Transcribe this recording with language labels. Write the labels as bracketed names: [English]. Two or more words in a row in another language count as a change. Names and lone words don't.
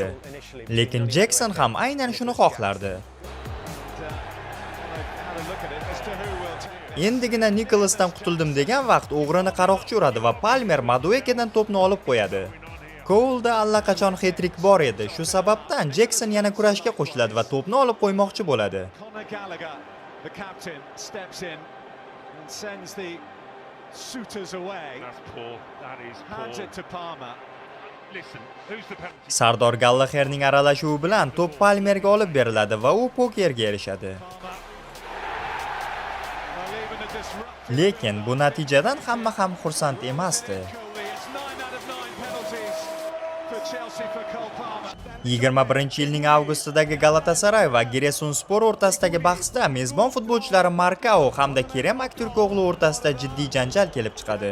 [Uzbek] Lekin Jackson ham aynan shuni xohlardi. Endigina Nicholasdan qutuldim degan vaqt o'g'rini qaroqchi uradi va Palmer Maduekedan to'pni olib qo'yadi. Cole'da allaqachon hat-trick bor edi. Shu sababdan Jackson yana kurashga qo'shiladi va to'pni olib qo'ymoqchi bo'ladi. [English] The captain steps in and sends the suitors away. That's poor. That is Hands it to Palmer. Listen, who's the penalty? [Uzbek] Sardor Gallaherning aralashuvi bilan to'p Palmerga olib beriladi va u pokerga erishadi. Lekin bu natijadan hamma ham xursand emasdi. 21-yilning avgustidagi Galatasaray va Giresunspor o'rtasidagi bahsda mezbon futbolchilari Marcao hamda Kerem Aktürkoğlu o'rtasida jiddiy janjal kelib chiqadi.